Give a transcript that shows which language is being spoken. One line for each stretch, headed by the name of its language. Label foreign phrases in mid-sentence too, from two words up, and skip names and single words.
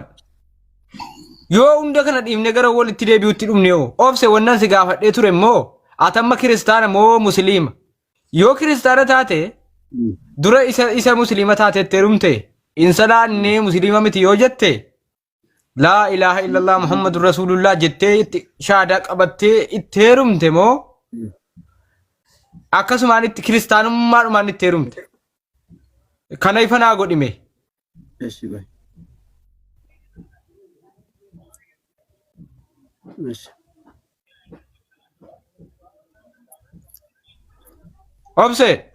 Oromo: Yoo hunda kana dhiifne gara walitti deebi'utti dhumne yoo obse wannan si gaafadhee ture immoo atamma kiristaana moo musliima? Yoo kiristaana taate dura isa musliima taatetti heerumte insalaanne musliima miti yoo jette
Arabic: لا إله إلا الله محمد رسول الله
Oromo: jettee itti shaadaa qabattee itti heerumte moo akkasumaan itti kiristaanummaadhumaan itti heerumte? Kana ifa naa godhime. Obse.